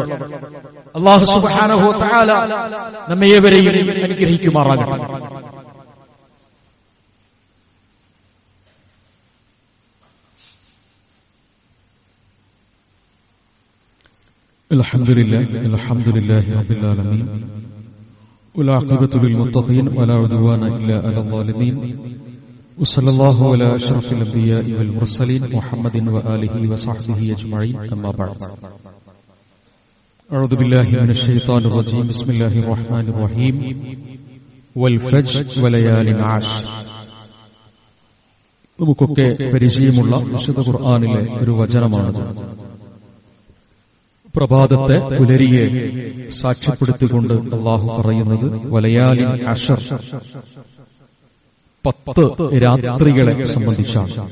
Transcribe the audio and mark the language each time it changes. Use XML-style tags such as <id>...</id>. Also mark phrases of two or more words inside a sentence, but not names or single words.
<ar>الله سبحانه وتعالى</ar> <ml>നമ്മേവരെയും അനുഗ്രഹിക്കുമാറാകട്ടെ.</ml> <ar>الحمد لله رب العالمين والعاقبة للمتقين ولا عدوان إلا على الظالمين وصلى الله على أشرف الأنبياء والمرسلين محمد وآله وصحبه أجمعين أما بعد أعوذ بالله من الشيطان الرجيم بسم الله الرحمن الرحيم والفجر وليال عشر.</ar> <ml>നമുക്കൊക്കെ പരിചയമുള്ള വിശുദ്ധ ഖുർആനിലെ ഒരു വചനമാണ്. പ്രഭാതത്തെ പുലരിയെ സാക്ഷ്യപ്പെടുത്തിക്കൊണ്ട് അല്ലാഹു പറയുന്നത്</ml> <ar>وليال عشر,</ar> <ml>10 രാത്രികളെ സംബന്ധിച്ചാണ്.</ml>